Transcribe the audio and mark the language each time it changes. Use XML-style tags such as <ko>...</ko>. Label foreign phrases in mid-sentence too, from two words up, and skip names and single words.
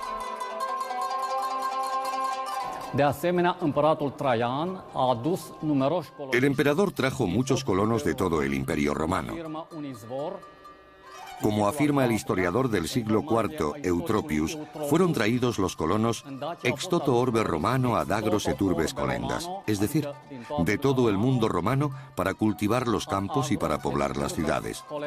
<es>El emperador trajo muchos colonos de todo el Imperio Romano. Como afirma el historiador del siglo IV, Eutropius, fueron traídos los colonos</es> <la>ex toto orbe romano ad agros et urbes colendas,</la> <es>es decir, de todo el mundo romano para cultivar los campos y para poblar las ciudades.</es>